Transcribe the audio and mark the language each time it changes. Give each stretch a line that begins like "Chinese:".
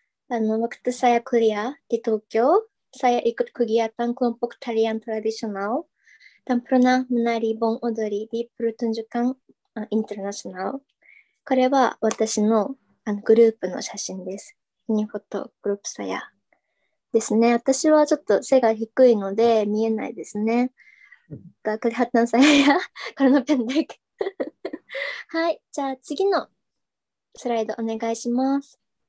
Indonesian: waktu saya kuliah di Tokyo, saya ikut kegiatan kelompok tarian tradisional dan pernah menari bon odori di pertunjukan internasional.
Japanese: これは私のグループの写真です。
Indonesian: ini foto grup saya
Japanese: ですね。私はちょっと背が低いので見えないですね。
Indonesian: kelihatan saya karena pendek
Japanese: はい、じゃあ次のスライドお願いします。